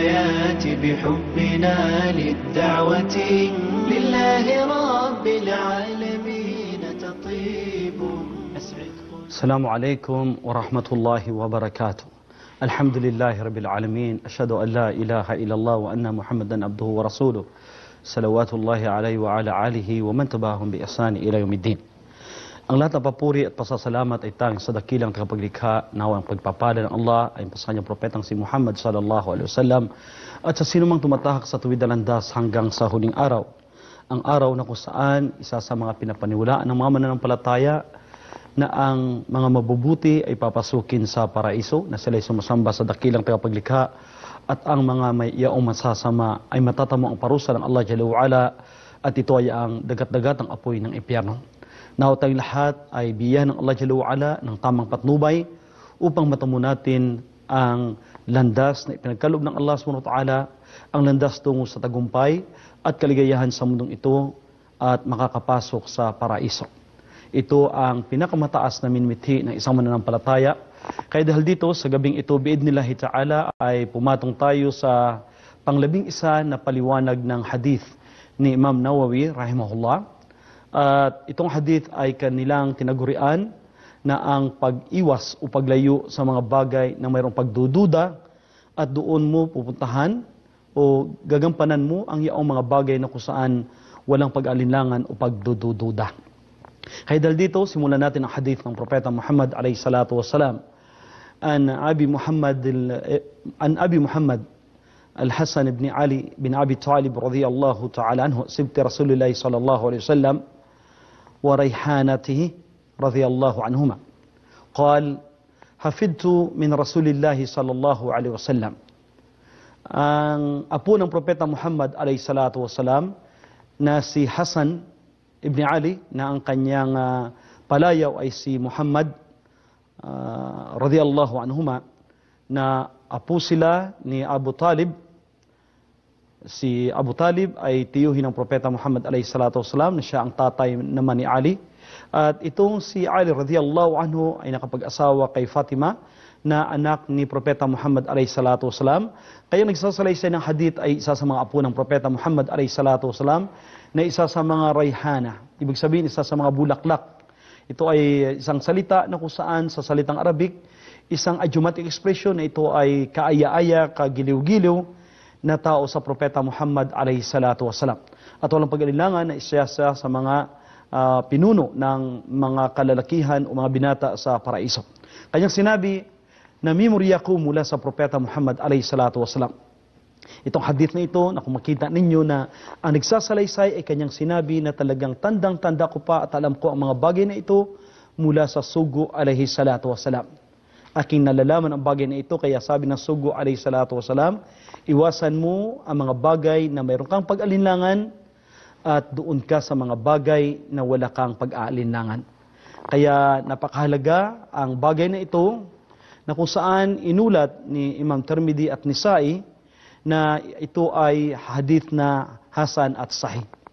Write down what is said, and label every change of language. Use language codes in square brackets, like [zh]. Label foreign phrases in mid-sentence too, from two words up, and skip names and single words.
[ar] الحياة بحبنا للدعوة لله رب العالمين تطيب. السلام عليكم ورحمة الله وبركاته. الحمد لله رب العالمين، أشهد أن لا إله إلا الله وأن محمدا عبده ورسوله صلوات الله عليه وعلى آله ومن تبعهم بإحسان إلى يوم الدين. [tl] Ang lahat ng papuri at pasasalamat ay tanging sa dakilang tagapaglikha, nawa ang pagpapala ng Allah ay sa kanyang propetang si Muhammad [ar] صلى الله عليه وسلم [tl] at sa sinumang tumatahak sa tuwid na landas hanggang sa huling araw. Ang araw na kung saan isa sa mga pinapaniwalaan ng mga mananampalataya na ang mga mabubuti ay papasukin sa paraiso, na sila ay sumasamba sa dakilang tagapaglikha, at ang mga may iyaong masasama ay matatamo ang parusa ng Allah [ar] جل وعلا, [tl] at ito ay ang dagat-dagat ng apoy ng impyerno. Nawa tayong lahat ay biyahan ng Allah [ar] جل وعلا [tl] ng tamang patnubay upang matamo natin ang landas na ipinagkaloob ng Allah [ar] سبحانه وتعالى, [tl] ang landas tungo sa tagumpay at kaligayahan sa mundong ito at makakapasok sa paraiso. Ito ang pinakamataas na minimithi ng isang mananampalataya. Kaya dahil dito, sa gabing ito, [ar] بإذن الله تعالى, [tl] ay pumatong tayo sa pang-11 na paliwanag ng hadith ni Imam Nawawi, rahimahullah. At itong hadith ay kanilang tinagurian na ang pag-iwas o paglayo sa mga bagay na mayroong pagdududa, at doon mo pupuntahan o gagampanan mo ang iyaong mga bagay na kung saan walang pag-alinlangan o pagdududa. Kaya dahil dito, simulan natin ang hadith ng Propeta Muhammad [ar] عليه الصلاة والسلام. عن أبي محمد الحسن بن علي بن أبي طالب رضي الله تعالى عنه، سبط رسول الله صلى الله عليه وسلم وريحانته رضي الله عنهما. قال، حفظت من رسول الله صلى الله عليه وسلم. [tl] Ang apo ng Propeta Muhammad [ar] عليه الصلاة والسلام [tl] na si Hasan ibn Ali, na ang kanyang palayaw ay si Muhammad [ar] رضي الله عنهما, [tl] na apo sila ni Abu Talib. Si Abu Talib ay tiyuhin ng Propeta Muhammad [ar] عليه الصلاة والسلام, [tl] na siya ang tatay naman ni Ali. At itong si Ali [ar] رضي الله عنه [tl] ay nakapag-asawa kay Fatima, na anak ni Propeta Muhammad [ar] عليه الصلاة والسلام. [tl] Kaya nagsasalaysay ng hadith ay isa sa mga apo ng Propeta Muhammad [ar] عليه الصلاة والسلام, [tl] na isa sa mga rayhana. Ibig sabihin, isa sa mga bulaklak. Ito ay isang salita na kung saan sa salitang Arabic, isang [en] idiomatic expression [tl] na ito ay kaaya-aya, kagiliw-giliw na tao sa Propeta Muhammad [ar] عليه الصلاة والسلام. [tl] At walang pag-alilangan na isa sa mga pinuno ng mga kalalakihan o mga binata sa paraiso. Kanyang sinabi na memorya ko mula sa Propeta Muhammad [ar] عليه الصلاة والسلام. [tl] Itong hadith na ito, na kung makita ninyo na ang nagsasalaysay ay kanyang sinabi na talagang tandang-tanda ko pa at alam ko ang mga bagay na ito mula sa Sugo [ar] عليه الصلاة والسلام. [tl] Aking nalalaman ang bagay na ito, kaya sabi ng Sugo [ar] عليه الصلاة والسلام, [tl] iwasan mo ang mga bagay na mayroon kang pag-alinlangan at doon ka sa mga bagay na wala kang pag-aalinlangan. Kaya napakahalaga ang bagay na ito, na kung saan inulat ni Imam Tirmidhi at Nisa'i na ito ay hadith na hasan at sahih.